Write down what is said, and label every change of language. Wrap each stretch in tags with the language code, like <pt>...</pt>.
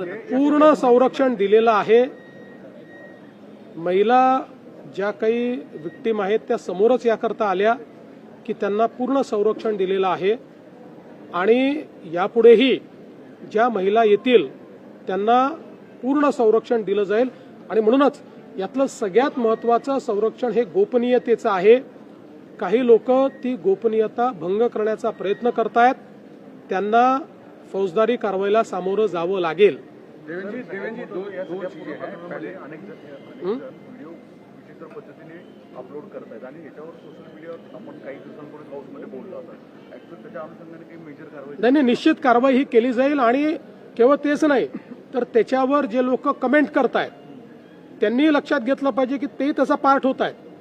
<mr>पूर्ण संरक्षण दिलेलं आहे. महिला ज्या काही विक्टीम आहेत त्या समोरच याकरता आल्या की त्यांना पूर्ण संरक्षण दिलेलं आहे आणि यापुढेही ज्या महिला येतील त्यांना पूर्ण संरक्षण दिलं जाईल. आणि म्हणूनच यातलं सगळ्यात महत्त्वाचं संरक्षण हे गोपनीयतेचं आहे. काही लोक ती गोपनीयता भंग करण्याचा प्रयत्न करतायत, त्यांना फौजदारी कारवाईला सामोरं जावं लागेल.</mr> <hi>देवेंद्रजी, दो चीजें हैं. पहले</hi> <mr>अनेक व्हिडिओ विचित्र पद्धतीने अपलोड करतायत आणि याच्यावर सोशल मीडियावर आपण काही दिवसांपूर्वी हाऊसमध्ये बोललो होता. ऍक्च्युअली त्याच्या अनुषंगाने काही मेजर कारवाई नाही, निश्चित कारवाई ही केली जाईल आणि केवळ तेच नाही तर त्याच्यावर जे लोक कमेंट करतायत त्यांनी लक्षात घेतलं पाहिजे की ते त्याचा पार्ट होत आहेत.</mr>